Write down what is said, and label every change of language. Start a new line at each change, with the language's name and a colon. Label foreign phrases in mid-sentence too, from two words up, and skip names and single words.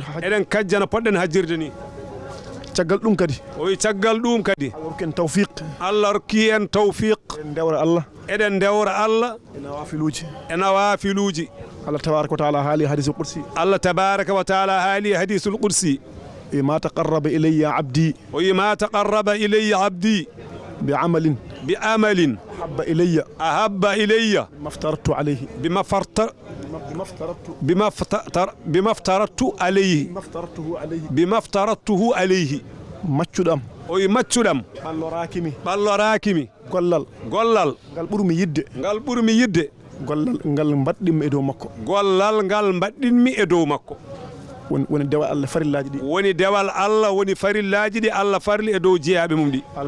Fula: eɗen kajja no poɗɗen hajjirde ni caggal ɗum kadi o wi caggal ɗum kadi Allah rokki en tawfiq Allah rokki en tawfiq eɗen dewra Allah eɗen dewra Allah e nawafiluji Allah
Arabic: tabaraka wa taala
Fula: haali
Arabic: hadisul qudsi
Fula: Allah
Arabic: tabaraka wa taala
Fula: haali
Arabic: hadisul qudsi ما تقرب إلي عبدي وما تقرب إلي عبدي بعمل أحب إلي بما افترضته عليه ماتشودام
Fula: oyi maccuɗam ɓallo raakimi gollal ngal ɓurmi yidde gollal ngal mbaɗɗinmi e dow makko gollal ngal mbaɗɗinmi e dow makko woni dewal Allah farillaji ɗi woni dewal Allah woni farillaji ɗi Allah farli e dow jeeyaɓe mum ɗi